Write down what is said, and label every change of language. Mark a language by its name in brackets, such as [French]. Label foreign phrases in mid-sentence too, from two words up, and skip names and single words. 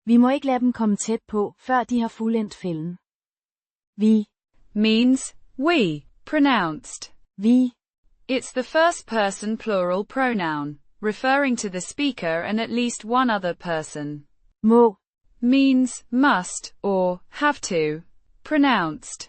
[Danish] Vi må ikke lade dem komme tæt på, før de har fuldendt fælden. Vi [English] means we, pronounced. [Danish] vi. [English] It's the first person plural pronoun, referring to the speaker and at least one other person. [Danish] Må [English] Means must or have to, pronounced.